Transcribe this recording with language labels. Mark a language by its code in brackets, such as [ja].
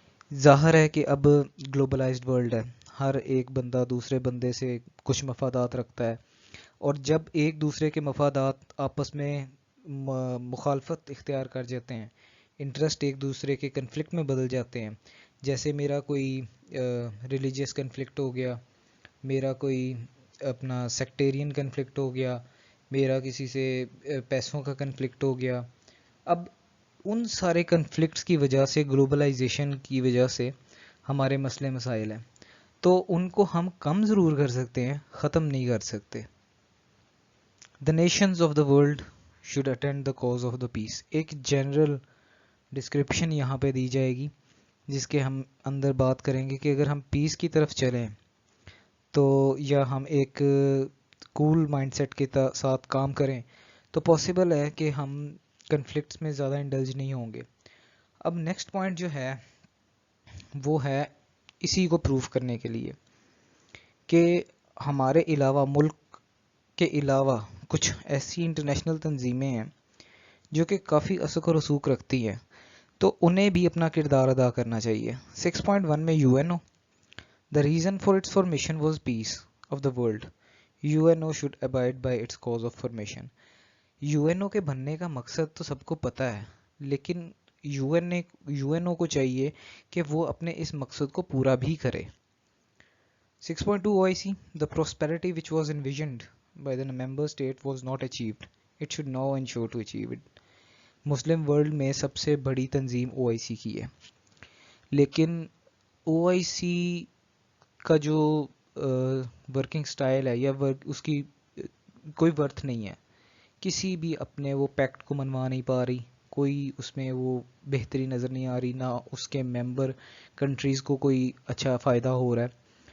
[ur] ظاہر ہے کہ اب گلوبلائزڈ ورلڈ ہے، ہر ایک بندہ دوسرے بندے سے کچھ مفادات رکھتا ہے، اور جب ایک دوسرے کے مفادات آپس میں مخالفت اختیار کر جاتے ہیں، انٹرسٹ ایک دوسرے کے کنفلکٹ میں بدل جاتے ہیں، جیسے میرا کوئی ریلیجیس کنفلکٹ ہو گیا، میرا کوئی اپنا سیکٹیرین کنفلکٹ ہو گیا، میرا کسی سے پیسوں کا کنفلکٹ ہو گیا. اب ان سارے کنفلکٹس کی وجہ سے، گلوبلائزیشن کی وجہ سے ہمارے مسئلے مسائل ہیں، تو ان کو ہم کم ضرور کر سکتے ہیں، ختم نہیں کر سکتے. [en] The nations of the world should attend the cause of the peace. [ur] ایک جنرل ڈسکرپشن یہاں پہ دی جائے گی جس کے ہم اندر بات کریں گے کہ اگر ہم پیس کی طرف چلیں تو، یا ہم ایک کول مائنڈ سیٹ کے ساتھ کام کریں تو پاسبل ہے کہ ہم کنفلکٹس میں زیادہ انڈلج نہیں ہوں گے. اب نیکسٹ پوائنٹ جو ہے وہ ہے اسی کو پروف کرنے کے لیے کہ ہمارے علاوہ، ملک کے علاوہ کچھ ایسی انٹرنیشنل تنظیمیں ہیں جو کہ کافی اثر و رسوخ رکھتی ہیں، تو انہیں بھی اپنا کردار ادا کرنا چاہیے. [en] 6.1 [ur] میں [en] UNO The reason for its formation was peace of the world. UNO should abide by its cause of formation. [ur] UNO کے بننے کا مقصد تو سب کو پتہ ہے، لیکن UNO کو چاہیے کہ وہ اپنے اس مقصد کو پورا بھی کرے. [en] 6.2 OIC The prosperity which was envisioned by the member state was not achieved. It should now ensure to achieve it. [ur] Muslim world میں سب سے بڑی تنظیم OIC کی ہے، لیکن OIC کا جو ورکنگ سٹائل ہے یا اس کی کوئی ورتھ نہیں ہے، کسی بھی اپنے وہ پیکٹ کو منوا نہیں پا رہی، کوئی اس میں وہ بہتری نظر نہیں آ رہی، نہ اس کے ممبر کنٹریز کو کوئی اچھا فائدہ ہو رہا ہے.